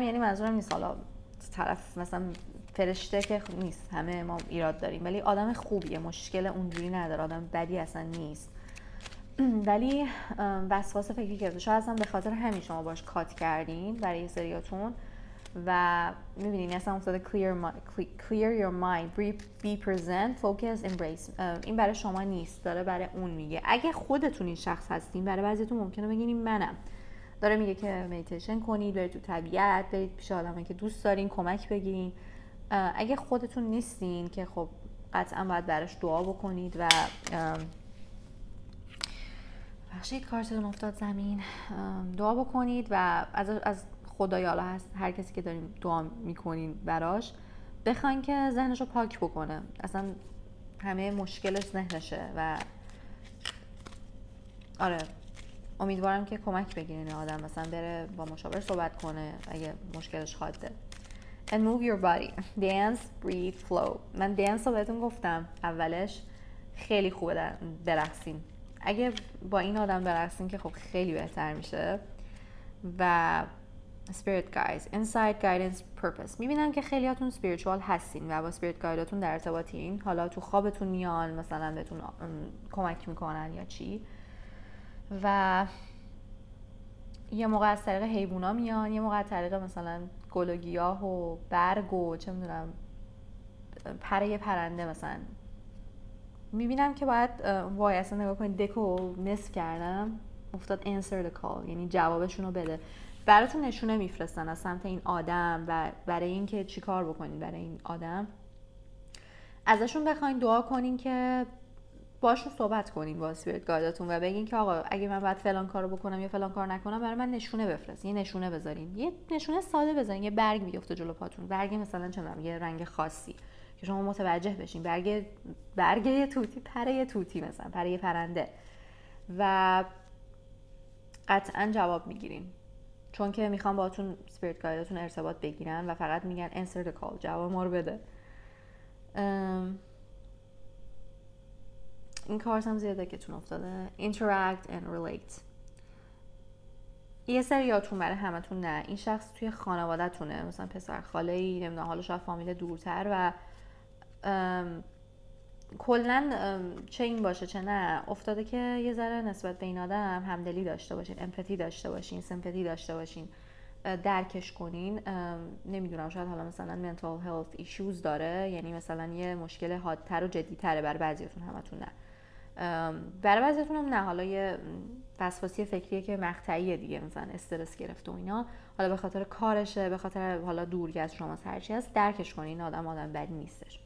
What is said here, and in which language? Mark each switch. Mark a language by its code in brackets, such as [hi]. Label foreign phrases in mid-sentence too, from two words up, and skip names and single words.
[fa] یعنی منظورم نیست حالا طرف مثلا فرشته که نیست، همه ما ایراد داریم، ولی آدم خوبیه، مشکل اونجوری نداره، آدم بدی اصلا نیست، ولی وسواس فکری گرفته، شاید اصلا به خاطر همین شما باش کات کردین برای سریاتون و میبینین اصلا افتاده [en] clear your mind, be present, focus, embrace، [fa] این برای شما نیست، داره برای اون میگه. اگه خودتون این شخص هستین، برای بعضیتون ممکنه بگین این منم، داره میگه که مدیتیشن کنید، برید تو طبیعت، برید پیش آدمایی که دوست دارین کمک بگیرین. اگه خودتون نیستین که خب قطعا باید براش دعا بکنید و بخشید کارتون افتاد زمین، دعا بکنید و از خدای حالا هست هر کسی که داریم دعا میکنین براش بخواین که ذهنشو پاک بکنه، اصلا همه مشکلش ذهنشه و آره امیدوارم که کمک بگیرین آدم، مثلا بره با مشاور صحبت کنه اگه مشکلش خواده. [en] And move your body. Dance, breathe, flow. [fa] من دنس رو بهتون گفتم اولش، خیلی خوبه برقصین، اگه با این آدم برقصین که خب خیلی بهتر میشه و [en] spirit guides insight guidance purpose. [fa] میبینم که خیلیاتون spiritual هستین و با [en] spirit guideاتون [fa] در ارتباطین، حالا تو خوابتون میان مثلا بهتون کمک میکنن یا چی، و یه موقع از طریق حیوونا میان، یه موقع از طریق مثلا گل و گیاه و برگ و چه میدونم پره پرنده مثلا. میبینم که باید وای اصلا نگاه کنید دکو نصف کردم افتاد [en] answer the call، [fa] یعنی جوابشون رو بده. براتون نشونه میفرستن از سمت این آدم و برای اینکه چی کار بکنید برای این آدم. ازشون بخواین دعا کنین که باشون صحبت کنین با اسپریت گایداتون و بگین که آقا اگه من باید فلان کارو بکنم یا فلان کار نکنم برای من نشونه بفرست. یه نشونه بذارین، یه نشونه ساده بذارین، یه برگ بیفته جلو پاتون، برگ مثلا چه می‌دونم یه رنگ خاصی که شما متوجه بشین، برگ توتی، پره توتی مثلا، پره پرنده، و قطعا جواب میگیرین چون که میخوام باهاتون اسپریت گایداتون ارتباط بگیرن و فقط میگن [en] answer the call، [fa] جواب ما رو بده. این کارت هم زیاده که تون افتاده [en] interact and relate. [fa] یه سریاتون برای همتون نه، این شخص توی خانواده‌تونه، مثلا پسر خاله‌ای، نمیدونم حالا شاید فامیل دورتر، و کلن چه این باشه چه نه افتاده که یه ذره نسبت به این آدم همدلی داشته باشین، امپاتی داشته باشین، سمپاتی داشته باشین، درکش کنین. نمیدونم شاید حالا مثلا [en] mental health issues [fa] داره، یعنی مثلا یه مشکل حادتر و جدی‌تره برای بعضیاتون، همتون نه. برای بعضیاتون هم نه، حالا یه وسواسی فکریه که مقطعیه دیگه، مثلا استرس گرفته و اینا، حالا به خاطر کارشه، به خاطر حالا دورگی از شما هرچی هست، درکش کنین، آدم بدی نیستش.